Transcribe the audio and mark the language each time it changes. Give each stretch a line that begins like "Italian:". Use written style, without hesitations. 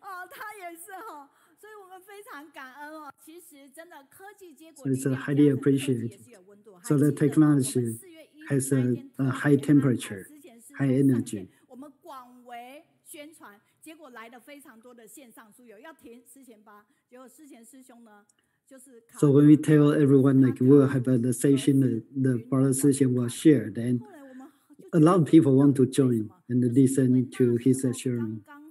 Chinese: 他也是哈，所以我们非常感恩哦。其实真的科技结果
English: So it's highly appreciated. So the technology has a high temperature, high energy.
Chinese: 我们广为宣传，结果来了非常多的线上书友要填思贤吧，结果思贤师兄呢。
English: So when we tell everyone like we'll have the session, the brother Sixian will share, then a lot of people want to join and listen to his sharing.